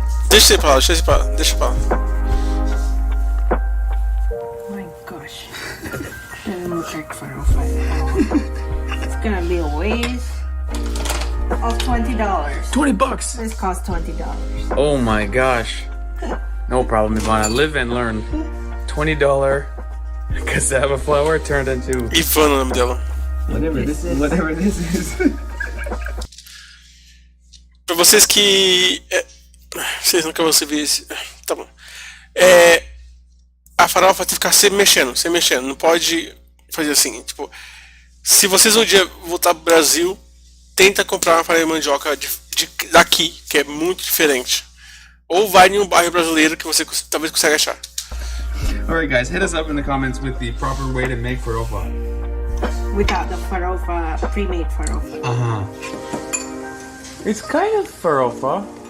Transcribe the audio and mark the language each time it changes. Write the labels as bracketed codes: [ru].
[pt] Deixa pra lá, deixa pra lá. [en] Oh my gosh. Doesn't look like farofa at all. It's gonna be a waste of $20. $20. This costs $20. Oh my gosh. No problem, Ivana. Live and learn. $20 cassava flour turned into. [pt] Ivana, o nome dela. [en] Whatever this is. [pt] Pra vocês que... vocês nunca vão se ver esse... Tá bom. A farofa tem que ficar sempre mexendo. Não pode fazer assim, tipo... Se vocês um dia voltar pro Brasil, tenta comprar uma farinha de mandioca daqui, que é muito diferente. Ou vai em um bairro brasileiro que você talvez consiga achar. [en] Alright guys, hit us up in the comments with the proper way to make farofa. Without the farofa, pre-made farofa. Uh-huh. It's kind of farofa.